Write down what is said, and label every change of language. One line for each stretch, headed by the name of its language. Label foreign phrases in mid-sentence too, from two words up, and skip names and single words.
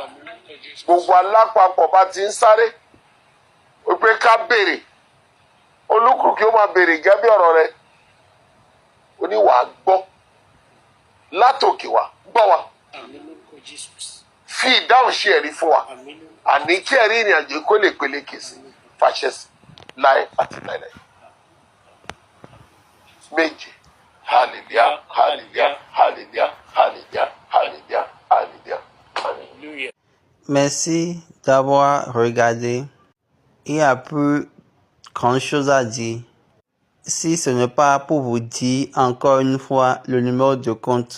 Yoruba: Gbogbo alápapọ̀ bá ti ń sáré wípé ká béèrè, olúkúlùkù kí ó máa béèrè gẹ́gẹ́ bí ọ̀rọ̀ rẹ, oníwàá gbọ́ látòkè wá, gbọ́ wa, fi ìdáhùn ṣe ẹ̀rí fún wa, àní kí ẹ̀rí ìrìn àjò kó lè peléke sí, fàṣẹ sí láé àti láéláé. Méje. Hallelujah, hallelujah, hallelujah, hallelujah, hallelujah, hallelujah, hallelujah.
French: Merci d'avoir regardé. Il n'y a plus grand chose à dire. Si ce n'est pas pour vous dire encore une fois le numéro de compte.